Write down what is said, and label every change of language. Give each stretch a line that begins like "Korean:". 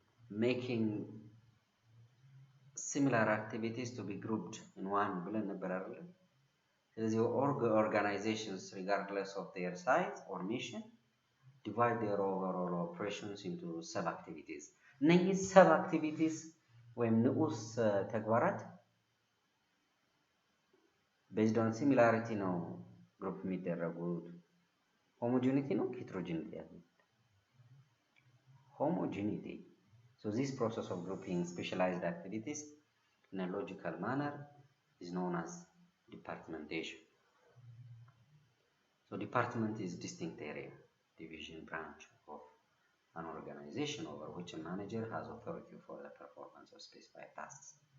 English: making similar activities to be grouped in one
Amharic: ብለን ነበር አይደል?
English: ስለዚህ organizations regardless of their size or mission divide their overall operations into sub activities.
Amharic: እነኚህ ሰብ አክቲቪቲስ ወይም ንዑስ ተግባራት
English: based on similarity
Amharic: ነው ግሩፕ የሚደረጉት። homogeneity ነው heterogeneity ያለው homogeneity.
English: So this process of grouping specialized activities in a logical manner is known as departmentation. So department is distinct area, division, branch of an organization over which a manager has authority for the performance of specified tasks.